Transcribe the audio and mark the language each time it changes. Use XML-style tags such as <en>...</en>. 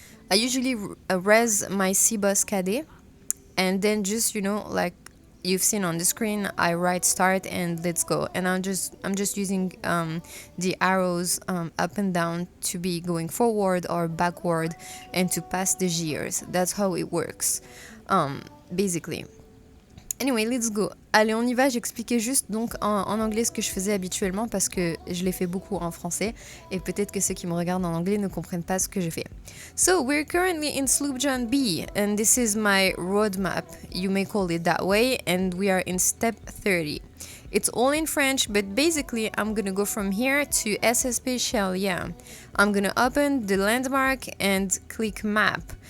<en>I usually res my Seaboss Cadet and then just, like you've seen on the screen, I write start and let's go, and I'm just using the arrows up and down to be going forward or backward and to pass the gears. That's how it works, basically. Anyway, let's go.</en> <fr>Allez, on y va. J'expliquais juste donc en anglais ce que je faisais habituellement parce que je l'ai fait beaucoup en français et peut-être que ceux qui me regardent en anglais ne comprennent pas ce que je fais.</fr> <en>So, we're currently in Sloop John B and this is my roadmap. You may call it that way, and we are in step 30. It's all in French, but basically I'm gonna go from here to SSP Chelia. I'm gonna open the landmark and click map.</en>